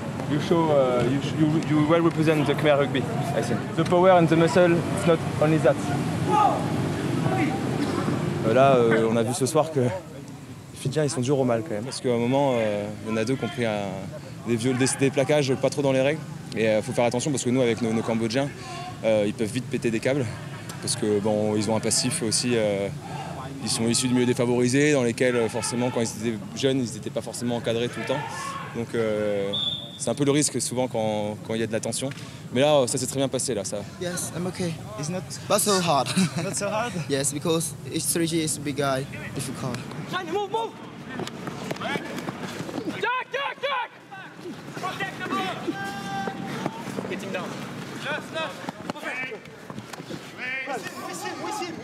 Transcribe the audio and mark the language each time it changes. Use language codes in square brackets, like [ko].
[en] You show, you well represent the Khmer rugby, I think. The power and the muscle, it's not only that. [fr] Là, on a vu ce soir que les Fidjiens, ils sont durs au mal quand même. Parce qu'à un moment, il y en a 2 qui ont pris des plaquages pas trop dans les règles. Et il faut faire attention parce que nous, avec nos Cambodgiens, ils peuvent vite péter des câbles. Parce que bon, ils ont un passif aussi. Ils sont issus du milieu défavorisé, dans lesquels forcément, quand ils étaient jeunes, ils n'étaient pas forcément encadrés tout le temps. Donc c'est un peu le risque souvent quand il y a de la tension. Mais là, ça s'est très bien passé là. Ça. [en] Yes, I'm okay. It's not so hard. Not so hard? Yes, because H3G is a big guy, difficult. Move! Jack! Protect the ball! Get him down. Left.